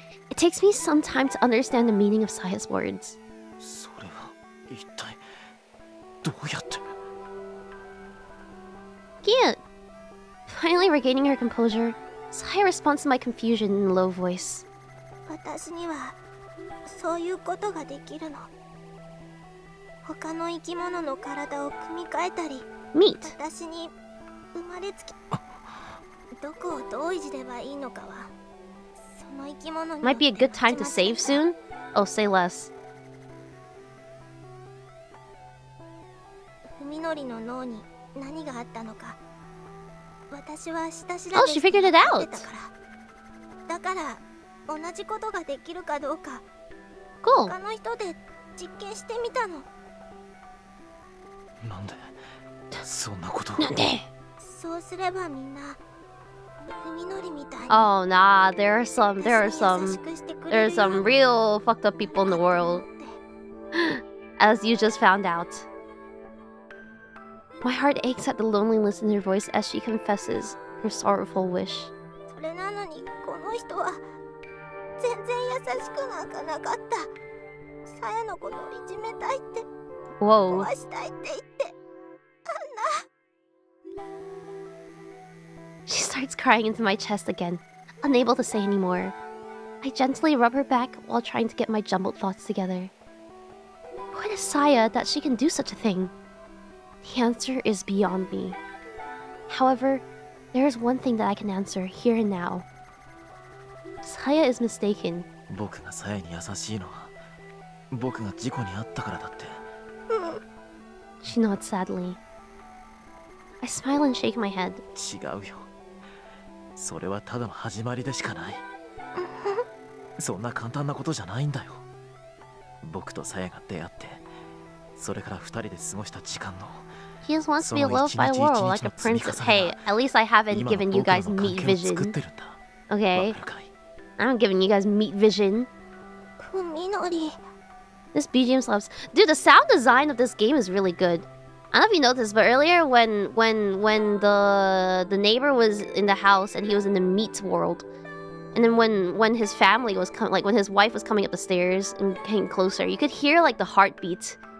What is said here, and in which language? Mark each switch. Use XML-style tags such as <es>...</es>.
<en>It takes me some time to understand the meaning of Saya's words.</en> <ja>それは一体どうやって。</ja> <en>Cute. Finally regaining her composure, Saya responds to my confusion in a low voice.</en> <ja>私にはそういうことができるの。他の生き物の体を組み替えたり、</ja> <en>Meat.</en> <ja>私に生まれつきどこをどういじればいいのかはその生き物に</ja> <en>Might be a good time to save soon? Oh, say less.</en> <ja>ふみのりの脳に何があったのか私は下調べ</ja> <en>Oh, she figured it out.</en> <ja>してたからだから同じことができるかどうか</ja> <en>Cool.</en> <ja>他の人で実験してみたの。なんでそんなことを。そうすればみんなふみのりみたいに</ja> <en>Oh, nah, there are some</en> <ja>私に優しくしてくれる</ja> <en>there are some real fucked up people in the world, as you just found out. My heart aches at the loneliness in her voice as she confesses her sorrowful wish.</en> <ja>それなのにこの人は全然優しくなんかなかった。さやのことをいじめたいって</ja> <en>Whoa.</en> <ja>壊したいって言って</ja> <en>She starts crying into my chest again, unable to say anymore. I gently rub her back while trying to get my jumbled thoughts together. What is Saya that she can do such a thing? The answer is beyond me. However, there is one thing that I can answer here and now. Saya is mistaken.</en> <ja>僕がさやに優しいのは僕が事故に遭ったからだって。</ja> <en>She nods sadly. I smile and shake my head.</en> <ja>違うよ。それはただの始まりでしかない。そんな簡単なことじゃないんだよ。僕とさやが出会って、それから二人で過ごした時間の。</ja> <en>He just wants to be loved by the world like a princess. Hey, at least I haven't given you guys meat vision. Okay? I'm giving you guys meat vision.</en> <ja>ふみのり</ja> <en>This BGM slaps. Dude, the sound design of this game is really good. I don't know if you noticed, but earlier when the neighbor was in the house and he was in the meat world, and then when his family was when his wife was coming up the stairs and getting closer, you could hear like the heartbeat.</en>